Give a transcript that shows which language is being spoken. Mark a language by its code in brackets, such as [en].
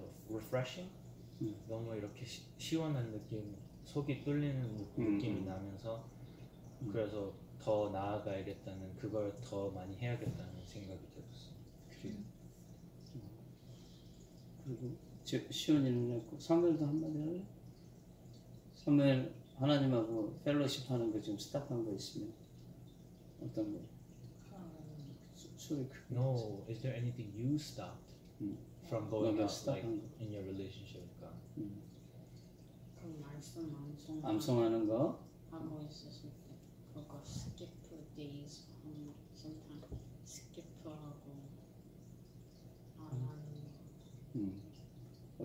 [ko] refreshing, 너무 이렇게 시원한 느낌, 속이 뚫리는 느낌이 나면서 그래서 더 나아가야겠다는 그걸 더 많이 해야겠다는 생각이 들었어요. 그리고 시온이는 했고 사무엘도 한마디 할래? 사무엘 하나님하고 펠로십 하는 거 지금 스탑한 거 있으면 어떤 거? 소리 크게. [en] No, is there anything you stopped from going out like in your relationship with God? [ko] 그 말씀 암송하는 거 하고 있었을 때 그거 [en] skip days sometimes [ko] skip하고 안 하는 거.